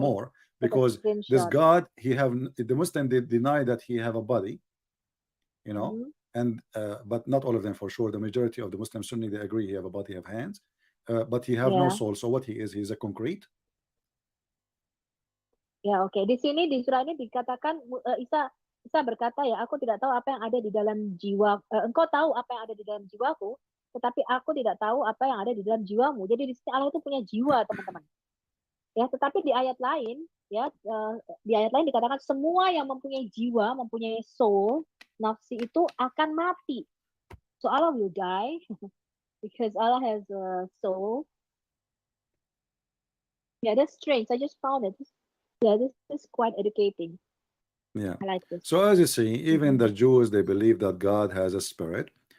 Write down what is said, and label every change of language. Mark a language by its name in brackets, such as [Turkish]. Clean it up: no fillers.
[English] more look at because this screenshot. God, the Muslim, they deny that he have a body, you know, Mhm. and but not all of them for sure. The majority of the Muslim Sunni, they agree he have a body, have hands, but he have no Yeah. soul. So what he is, he's a concrete. [Indonesian] Ya, oke. Di sini di surah ini dikatakan Isa berkata ya, aku tidak tahu apa yang ada di dalam jiwa. Engkau tahu apa yang ada di dalam jiwaku, tetapi aku tidak tahu apa yang ada di dalam jiwamu. Jadi di sini Allah itu punya jiwa, teman-teman. Ya, tetapi di ayat lain, ya, di ayat lain dikatakan semua yang mempunyai jiwa, mempunyai soul, nafsi itu akan mati. [English] So Allah will die because Allah has a soul. Yeah, that's strange. I just found it. Yeah, this is quite educating. Yeah. I like this. So as you see, even the Jews, they believe that God has a spirit.